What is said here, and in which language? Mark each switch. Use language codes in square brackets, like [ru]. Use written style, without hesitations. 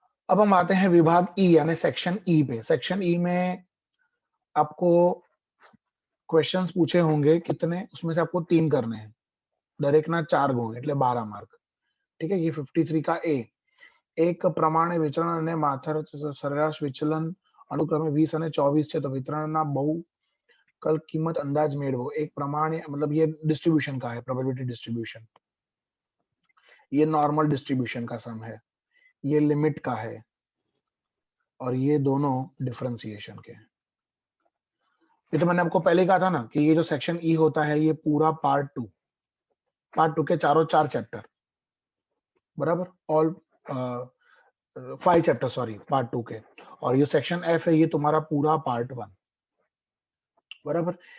[hi] अब हम आते हैं विभाग ई यानी सेक्शन ई पे। सेक्शन ई में आपको क्वेश्चंस पूछे होंगे कितने, उसमें से आपको 3 करने हैं, [gu] દરેકના 4 ગુણ એટલે 12 માર્ક। [hi] ठीक है, ये 53 का ए। [gu] એક પ્રમાણે વિચલન અને માથાર સરેરાશ વિચલન અનુક્રમે 20 અને 24 છે, તો વિતરણના बहुकल कीमत अंदाज મેળવો। [hi] एक प्रमाणे मतलब ये डिस्ट्रीब्यूशन का है, प्रोबेबिलिटी डिस्ट्रीब्यूशन। ये नॉर्मल डिस्ट्रीब्यूशन का सम है, ये लिमिट का है, और ये दोनों डिफरेंशिएशन के हैं। ये तो मैंने आपको पहले ही कहा था ना कि ये जो सेक्शन ई होता है ये पूरा पार्ट टू के चारों 4 चैप्टर, बराबर, ऑल 5 चैप्टर सॉरी पार्ट 2 के, और ये सेक्शन एफ है ये तुम्हारा पूरा पार्ट 1, बराबर।